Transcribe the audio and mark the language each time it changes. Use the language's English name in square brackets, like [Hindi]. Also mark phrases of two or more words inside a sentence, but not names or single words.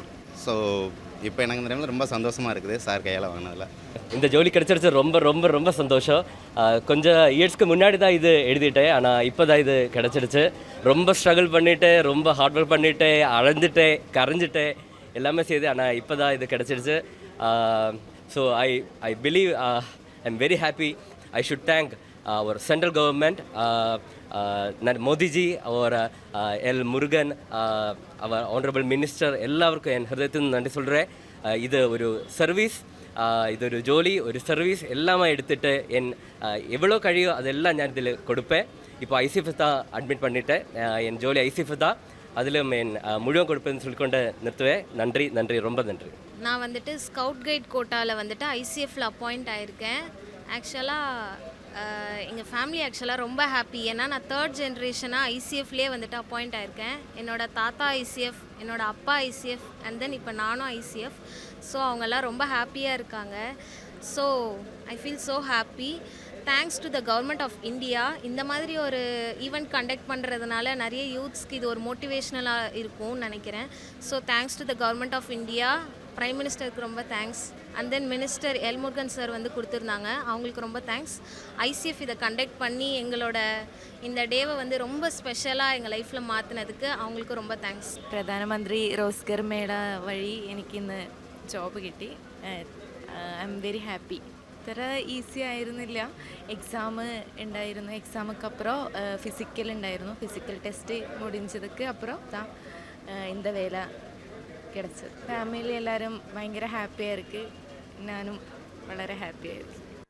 [Tamil] ஸோ இப்போ எனக்கு இந்த டைமில் ரொம்ப சந்தோஷமாக இருக்குது சார் கையால் வாங்கினதில். இந்த ஜோலி கிடச்சிருச்சு. ரொம்ப ரொம்ப ரொம்ப சந்தோஷம். கொஞ்சம் இயர்ஸ்க்கு முன்னாடி தான் இது எழுதிட்டேன். ஆனால் இப்போ தான் இது கிடச்சிருச்சு. ரொம்ப ஸ்ட்ரகிள் பண்ணிவிட்டு ரொம்ப [English] hard work [Tamil] பண்ணிவிட்டு அழைஞ்சிட்டு கரைஞ்சிட்டு எல்லாமே செய்து ஆனால் இப்போ தான் இது கிடச்சிருச்சு. [English] So I believe I am very happy. I should thank our central government, Modi ji, our L. Murugan, our honorable minister, [Tamil] எல்லாருக்கும் என் ஹிருதயத்தின் நன்றி சொல்கிறேன். இது ஒரு சர்வீஸ், இது ஒரு ஜோலி, ஒரு சர்வீஸ் எல்லாமே எடுத்துகிட்டு எவ்வளோ കഴിയോ அதெல்லாம் நான் இதில் கொடுப்பேன். இப்போ ஐசிஎஃப் தான் அட்மிட் பண்ணிட்டேன். என் ஜோலி ஐசிஎஃப் தான். அதிலும் என் முழுவதும் கொடுப்பேன்னு சொல்லிக்கொண்டு நிறுத்துவேன். நன்றி நன்றி ரொம்ப நன்றி. நான் [English] scout guide quota [Tamil] ஐசிஎஃப்ல அப்பாயிண்ட் ஆகியிருக்கேன். ஆக்சுவலாக எங்கள் ஃபேமிலி ரொம்ப ஹாப்பி. ஏன்னா நான் 3rd ஜென்ரேஷனாக ஐசிஎஃப்லேயே அப்பாயிண்ட் ஆகியிருக்கேன். என்னோடய தாத்தா ஐசிஎஃப், என்னோடய அப்பா ஐசிஎஃப், [English] and then [Tamil] இப்போ நானும் ஐசிஎஃப். ஸோ அவங்கெல்லாம் ரொம்ப ஹாப்பியாக இருக்காங்க. [English] So I feel so happy. Thanks to the Government of India. [Tamil] இந்த மாதிரி ஒரு [English] event conduct [Tamil] பண்ணுறதுனால நிறைய யூத்ஸ்க்கு இது ஒரு மோட்டிவேஷ்னலாக இருக்கும்னு நினைக்கிறேன். [English] So thanks to the Government of India. prime minister [Tamil] ரொம்ப தேங்க்ஸ். [English] and then [Tamil] மினிஸ்டர் எல் முருகன் சார் கொடுத்துருந்தாங்க, அவங்களுக்கு ரொம்ப தேங்க்ஸ். ஐசிஎஃப் இதை கண்டக்ட் பண்ணி எங்களோட இந்த டேவை ரொம்ப ஸ்பெஷலாக எங்கள் லைஃப்பில் മാറ്റുന്നதுக்கு அவங்களுக்கு ரொம்ப தேங்க்ஸ். [Malayalam] പ്രധാനമന്ത്രി റോസ്ഗർ മേള വഴി എനിക്കിന്ന് ജോബ് കിട്ടി. [English] I am very happy. [Malayalam] ഇത്ര ഈസി ആയിരുന്നില്ല. എക്സാം ഉണ്ടായിരുന്നു. എക്സാമുക്കപ്പുറം ഫിസിക്കൽ ഉണ്ടായിരുന്നു. [English] physical test [Tamil] முடிஞ்சதுக்கு அப்புறம் தான் இந்த வேலை கிடச்சது. ஃபேமிலி எல்லோரும் பயங்கர ஹாப்பியாக இருக்குது. நானும் വളരെ ஹாப்பியாக இருக்குது.